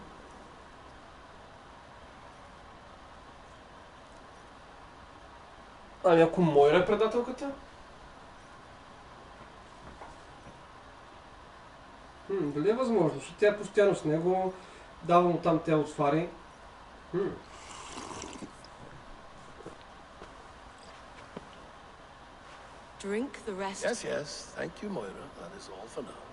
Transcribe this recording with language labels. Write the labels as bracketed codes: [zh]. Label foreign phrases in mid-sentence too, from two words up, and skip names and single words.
[bg] Ами ако Мойра е предателката? Дали е възможно? Защото тя е постоянно с него, дава му там те отвари. [en] Drink the rest. Yes, yes. Thank you, Moira. That is all for now.